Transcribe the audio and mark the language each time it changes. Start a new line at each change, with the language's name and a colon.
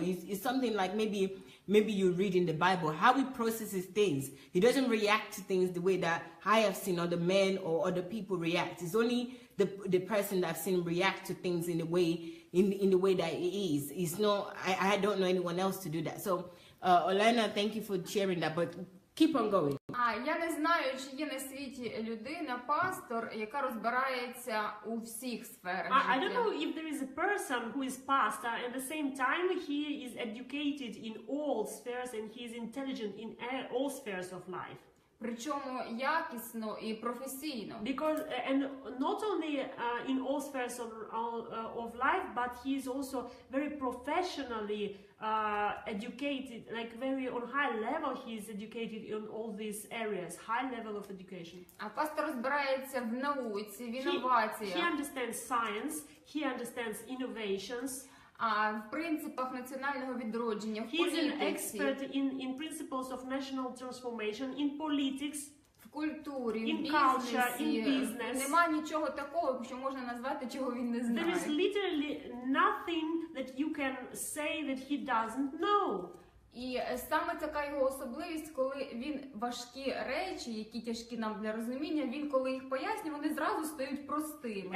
English: It's something like maybe you read in the Bible how he processes things. He doesn't react to things the way that I have seen other men or other people react. It's only the person that I've seen react to things in the way that it is. It's not. I don't know anyone else to do that. So, Olena, thank you for sharing that. But keep on going.
Ukrainian: Я не знаю, чи є на світі людина, пастор, яка розбирається у всіх сферах життя.
English: I don't know if there is a person who is pastor and at the same time he is educated in all spheres and he is intelligent in all spheres of life.
Ukrainian: Причому якісно і професійно.
English: Because and not only in all spheres of life, but he is also very professionally educated, like very on high level. He is educated in all these areas, high level of education.
Ukrainian: А пастор розбирається в науці, в інноваціях.
English: He understands science. He understands innovations.
Ukrainian: В принципах національного відродження, в політиці.
English: He is an expert in principles of national transformation, in politics,
Ukrainian: в культурі,
English: in
Ukrainian: в
English: culture, in
Ukrainian: бізнесі.
English: business.
Ukrainian: Нема нічого такого, що можна назвати, чого він не знає.
English: There is literally nothing that you can say that he doesn't know.
Ukrainian: І саме така його особливість, коли він важкі речі, які тяжкі нам для розуміння, він коли їх пояснює, вони зразу стають простими.